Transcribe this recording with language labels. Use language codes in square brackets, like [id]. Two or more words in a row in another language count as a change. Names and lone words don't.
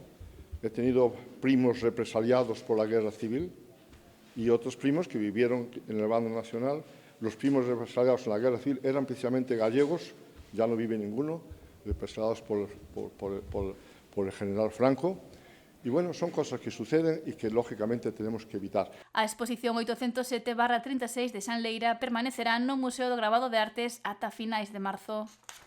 [es] He tenido primos represaliados por la guerra civil y otros primos que vivieron en el bando nacional. Los primos represaliados en la guerra civil eran precisamente gallegos, ya no vive ninguno, represaliados por el general Franco. Y bueno, son cosas que suceden y que lógicamente tenemos que evitar. [gl] A exposición 807/36 de Xan Leira permanecerá no Museo do Gravado de Artes ata finais de marzo.